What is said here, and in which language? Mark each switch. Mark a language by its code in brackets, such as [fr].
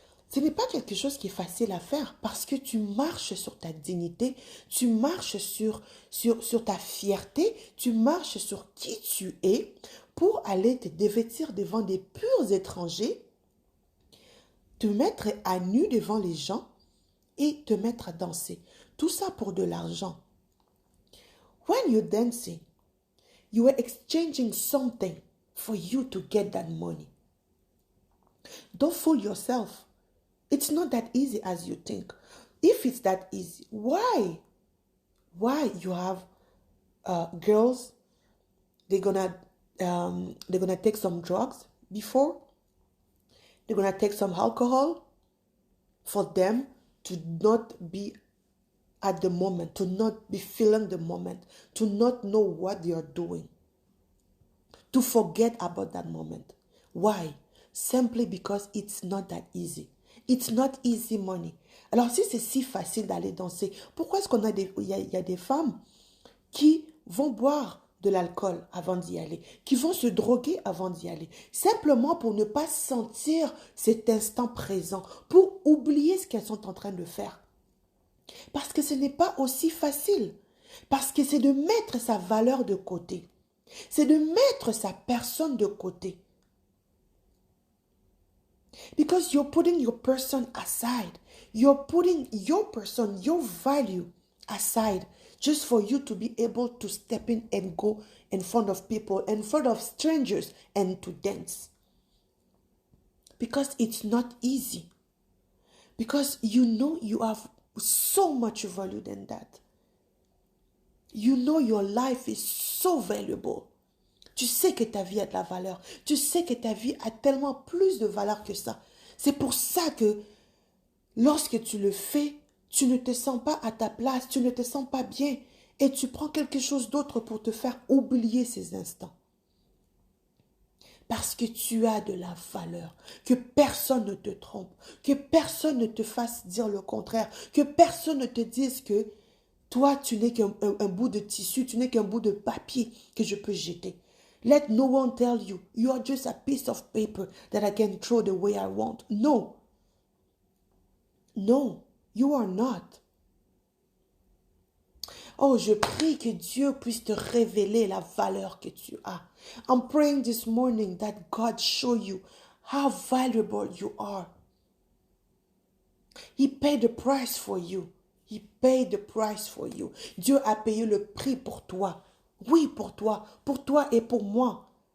[fr] Ce n'est pas quelque chose qui est facile à faire parce que tu marches sur ta dignité, tu marches sur ta fierté, tu marches sur qui tu es pour aller te dévêtir devant des purs étrangers, te mettre à nu devant les gens et te mettre à danser. Tout ça pour de l'argent. [en] When you're dancing, you are exchanging something for you to get that money. Don't fool yourself. It's not that easy as you think. If it's that easy, why you have girls? They're gonna take some drugs before. They're gonna take some alcohol for them to not be at the moment, to not be feeling the moment, to not know what they are doing, to forget about that moment. Why? Simply because it's not that easy. It's not easy money. [fr] Alors, si c'est si facile d'aller danser, pourquoi est-ce qu'on a il y a des femmes qui vont boire de l'alcool avant d'y aller, qui vont se droguer avant d'y aller, simplement pour ne pas sentir cet instant présent, pour oublier ce qu'elles sont en train de faire. Parce que ce n'est pas aussi facile. Parce que c'est de mettre sa valeur de côté. C'est de mettre sa personne de côté. [en] Because you're putting your person aside. You're putting your person, your value aside just for you to be able to step in and go in front of people, in front of strangers, and to dance. Because it's not easy. Because you know you have so much value than that. You know your life is so valuable. [fr] Tu sais que ta vie a de la valeur. Tu sais que ta vie a tellement plus de valeur que ça. C'est pour ça que lorsque tu le fais, tu ne te sens pas à ta place, tu ne te sens pas bien et tu prends quelque chose d'autre pour te faire oublier ces instants. Parce que tu as de la valeur, que personne ne te trompe, que personne ne te fasse dire le contraire, que personne ne te dise que toi, tu n'es qu'un bout de tissu, tu n'es qu'un bout de papier que je peux jeter. [en] Let no one tell you, you are just a piece of paper that I can throw the way I want. No. No, you are not. [fr] Oh, je prie que Dieu puisse te révéler la valeur que tu as. [en] I'm praying this morning that God show you how valuable you are. He paid the price for you. He paid the price for you. [fr] Dieu a payé le prix pour toi. Oui, pour toi et pour moi.